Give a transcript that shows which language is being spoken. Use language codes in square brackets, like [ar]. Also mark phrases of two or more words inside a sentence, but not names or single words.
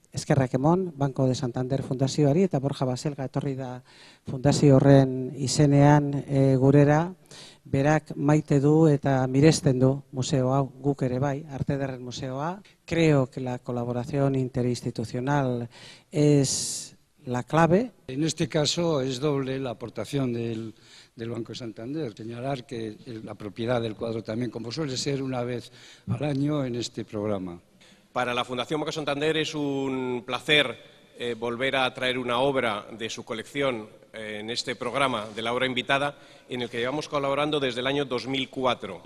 [eu] eskerrak emon, Banco de Santander Fundazioari eta Borja Baselga etorri da fundazio horren izenean gurera, berak maite du eta miresten du museo hau, guk ere bai, Arte Ederren Museoa. [es] Creo que la colaboración interinstitucional es la clave. En este caso es doble la aportación del Banco de Santander. Señalar que la propiedad del cuadro también, como suele ser una vez al año en este programa. Para la Fundación Banco Santander es un placer volver a traer una obra de su colección en este programa de la obra invitada, en el que llevamos colaborando desde el año 2004.